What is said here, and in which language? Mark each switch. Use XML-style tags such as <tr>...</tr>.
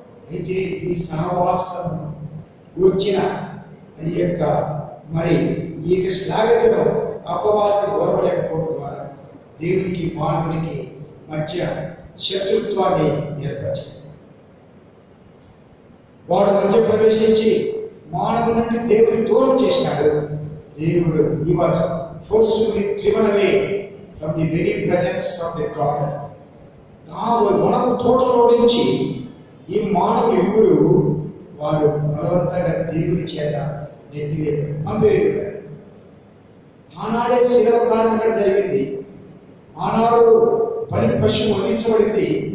<te>అయితే ఈ సహవాసం కూర్చిన ఈ యొక్క మరి ఈ యొక్క శ్లాఘతను అపవాదం ఓర్వలేకపోవడం ద్వారా దేవునికి మానవునికి మధ్య శత్రుత్వాన్ని ఏర్పరిచాడు. వాడు మధ్య ప్రవేశించి మానవు నుండి దేవుని దూరం చేసినాడు.</te> <en>దేవుడు he was forcefully driven away from the very presence of the garden.</en> <te>మనము తోటలో నుంచి ఈ మానవులు ఇరువురు వారు బలవంతంగా దేవుని చేత నెట్టివేయబడి పంపివేయబడ్డారు. ఆనాడే శిలవ కార్యం ఇక్కడ జరిగింది. ఆనాడు బలి పశువు వధించబడింది.</te>